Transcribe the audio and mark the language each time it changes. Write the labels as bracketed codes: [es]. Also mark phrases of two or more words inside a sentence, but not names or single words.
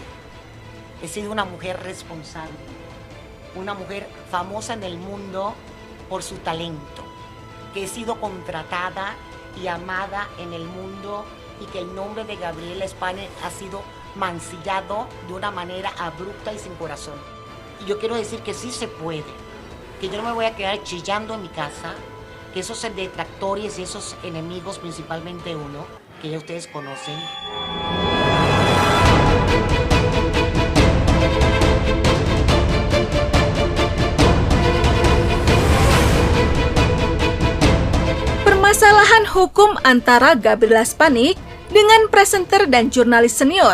[es] He sido una mujer responsable, una mujer famosa en el mundo por su talento, que he sido contratada y amada en el mundo y que el nombre de Gabriela Spanik ha sido mancillado de una manera abrupta y sin corazón. Y yo quiero decir que sí se puede, que yo no me voy a quedar chillando en mi casa, que esos detractores y esos enemigos, principalmente uno, que ya ustedes conocen. [id] Permasalahan hukum antara Gabriela Spanik dengan presenter dan jurnalis senior